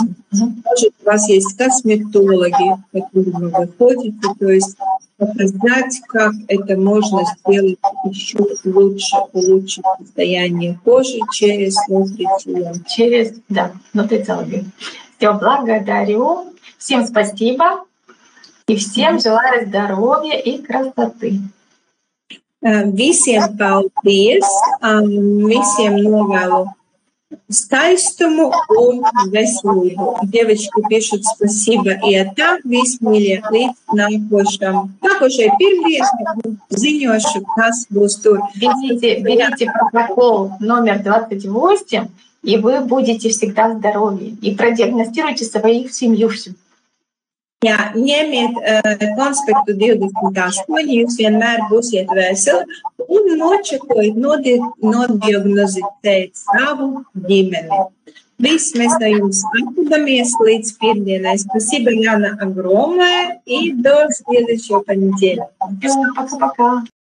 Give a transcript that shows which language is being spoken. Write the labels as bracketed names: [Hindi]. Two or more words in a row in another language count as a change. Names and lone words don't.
[Russian] Может, у вас есть косметологи, к которым вы ходите, то есть показать, как это можно сделать еще лучше, улучшить состояние кожи через нутрициологию. Нутрициологию. Все, благодарю. Всем спасибо. И всем желаю здоровья и красоты. [Latvian] Visiem paldies, visiem novēlu skaistumu un veselību. [Russian] Девочки пишут спасибо и это, [Latvian] висмīļie, līdz nākošai pirmdienai, ziņošu, kas būs tur. [Russian] Берите протокол номер 28, и вы будете всегда здоровы. И продиагностируйте свою семью всю. [Latvian] Jā, ņemiet konspektu 28, jūs vienmēr būsiet veseli un nočekojiet, nodiagnozitēt savu ģimeni. Viss mēs no jums atvedamies līdz pirmdienai. [Russian] Спасибо, Яна, огромное, и до следующего понедельника. Пока-пока.